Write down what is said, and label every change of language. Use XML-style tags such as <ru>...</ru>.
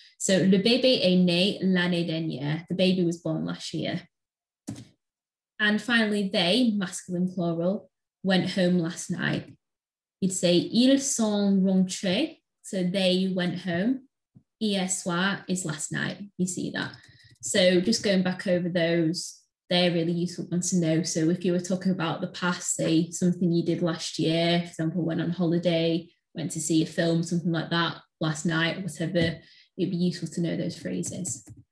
<fr>So le bébé est né l'année dernière.</fr> <en>The baby was born last year. And finally, they, masculine plural, went home last night. You'd say</en> <fr>ils sont rentrés.</fr> <en>So they went home. Hier soir is last night. You see that. So just going back over those, they're really useful ones to know. So if you were talking about the past, say something you did last year, for example, went on holiday, went to see a film, something like that last night, whatever, it'd be useful to know those phrases.</en>